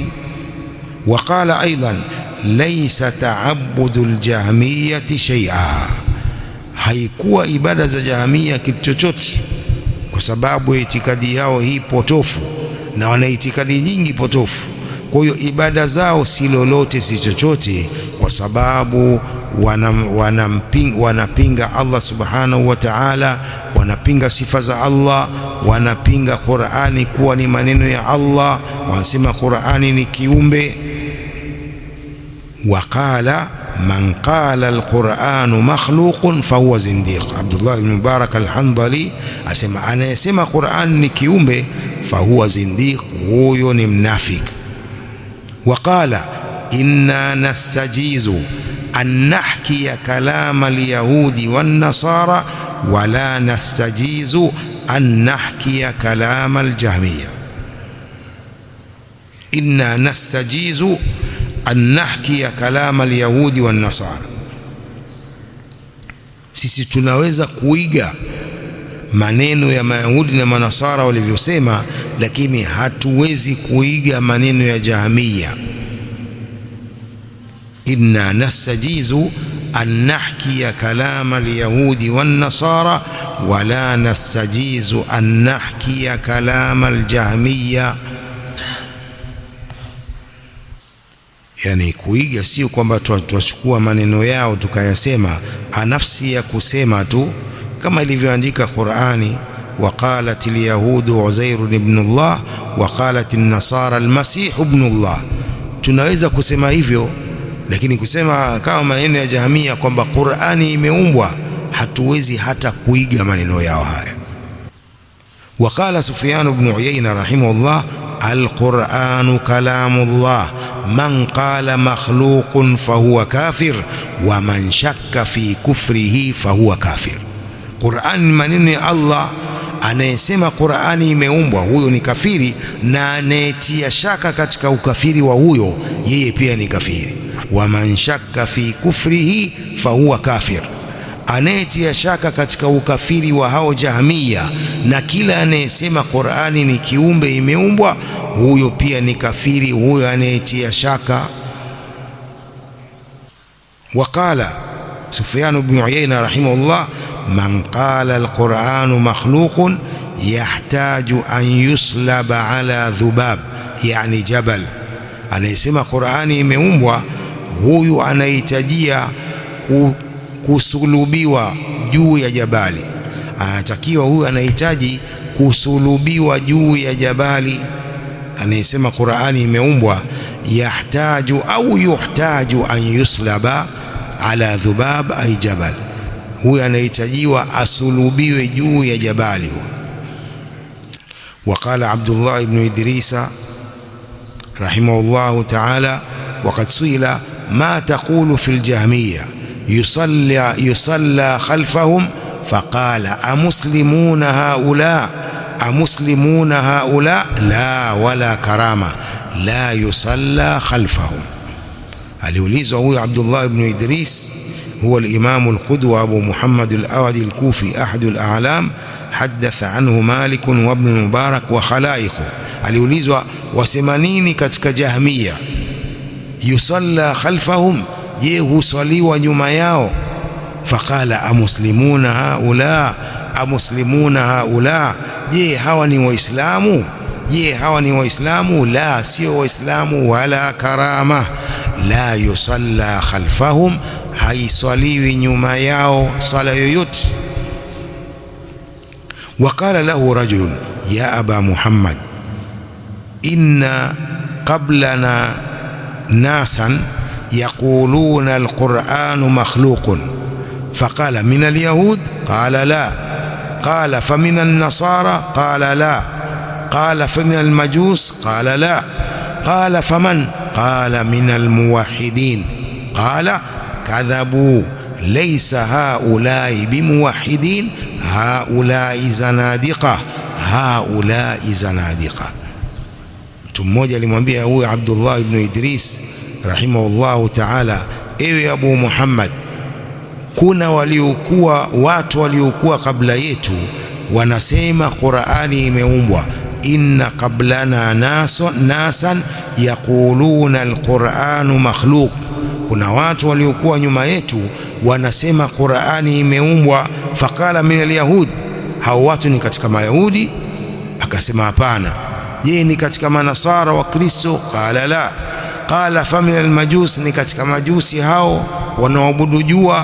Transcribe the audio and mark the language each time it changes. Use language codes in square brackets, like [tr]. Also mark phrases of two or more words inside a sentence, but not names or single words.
[ar] وقال أيضا ليس تعبد الجهمية شيئا, [sw] haikuwa ibada za jahmiya kitu chochote, kwa sababu itikadi yao hii potofu, na wana itikadi nyingi potofu. Kwa hiyo ibada zao si lolote si chochote, kwa sababu wanapinga Allah [ar] سبحانه وتعالى, [sw] wanapinga sifa za Allah, wanapinga Qur'ani kuwa ni maneno ya Allah, wanasema Qur'ani ni kiumbe. [ar] وقال من قال القرآن مخلوق فهو زنديق. [sw] Abdullah ibn Mubarak al-Handali asema anayesema Qur'an ni kiumbe [ar] فهو زنديق, [sw] huyo ni mnafik. [ar] وقال إنا نستجيز أن نحكي كلام اليهود والنصارى ولا نستجيز أن نحكي كلام الجهمية. إنا نستجيز أن نحكي كلام اليهود والنصارى. [sw] Sisi tunaweza kuiga maneno ya Mayahudi na Manasara walivyosema, lakini hatuwezi kuiga maneno ya Jahmiya. [ar] إنا نستجيز أن نحكي كلام اليهود والنصارى ولا نستجيز أن نحكي كلام الجهمية. [sw] Yani kuiga sio kwamba tuachukua maneno yao tukayasema anafsi ya kusema tu, kama ilivyoandika Qur'ani, [ar] وقالت اليهود عزير ابن الله وقالت النصارى المسيح ابن الله. [sw] Tunaweza kusema hivyo, lakini kusema kama maneno ya Jahmiya kwamba Qur'ani imeumbwa, hatuwezi hata kuiga maneno yao haya. [ar] وقال سفيان بن عيينة رحمه الله القرآن كلام الله من قال مخلوق فهو كافر ومن شك في كفره فهو كافر. [sw] Qur'an ni maneno ya Allah, anayesema Qur'ani imeumbwa huyo ni kafiri, na anayetia shaka katika ukafiri wa huyo yeye pia ni kafiri. [ar] ومن شك في كفره فهو كافر, [sw] anayetia shaka katika ukafiri wa hao Jahmiya na kila anayesema Qur'ani ni kiumbe imeumbwa, huyo pia ni kafiri, huyo anayetia shaka. [ar] وقال سفيان بن عيينة رحمه الله من قال القرآن مخلوق يحتاج أن يصلب على ذباب يعني جبل. [sw] Anayesema Qur'ani imeumbwa, huyu anahitajia kusulubiwa juu ya jabali. Anatakiwa huyu anahitaji kusulubiwa juu ya jabali. Anayesema Qur'ani imeumbwa [ar] يحتاج أو يحتاج أن يصلب على ذباب أي جبل, [sw] huyu anahitajiwa asulubiwe juu ya jabali. [ar] وقال عبد الله بن إدريس رحمه الله تعالى وقد سئل ما تقول في الجهمية يصلى خلفهم فقال أمسلمون هؤلاء أمسلمون هؤلاء لا ولا كرامة لا يصلى خلفهم. [sw] Aliulizwa huyu [ar] Abdullah ibn Idris, هو الإمام القدوة أبو محمد الأودي الكوفي أحد الأعلام حدث عنه مالك وابن المبارك وخلائق. [sw] Aliulizwa wasema nini katika Jahmiya, [ar] يصلى خلفهم, [sw] je husaliwa nyuma yao? [ar] فقال أمسلمون هؤلاء أمسلمون هؤلاء, [sw] je hawa ni waislamu? Je hawa ni waislamu? La, sio waislamu. [ar] ولا كرامة لا يصلى خلفهم, [sw] haiswaliwi nyuma yao sala yoyote. [ar] وقال له رجل يا أبا محمد إن قبلنا ناسا يقولون القرآن مخلوق. فقال من اليهود قال لا قال فمن النصارى قال لا. قال فمن المجوس قال لا قال فمن? قال من الموحدين. قال كذبوا ليس هؤلاء بموحدين هؤلاء زنادقة هؤلاء زنادقة. [sw] Mtu mmoja alimwambia huyu Abdullah ibn Idris [ar] رحمه الله تعالى, [sw] ewe Abu Muhammad, kuna watu waliokuwa kabla yetu wanasema Qur'ani imeumbwa. [ar] إن قبلنا ناسا يقولون القرآن مخلوق, [sw] kuna watu waliokuwa nyuma yetu wanasema Qur'ani imeumbwa. [ar] فقال من اليهود, [sw] hao watu ni katika Mayahudi? Akasema hapana. Je, ni katika Manasara wa Kristo? [ar] قال لا. قال فمن المجوس, [sw] ni katika majusi hao wanaoabudu jua?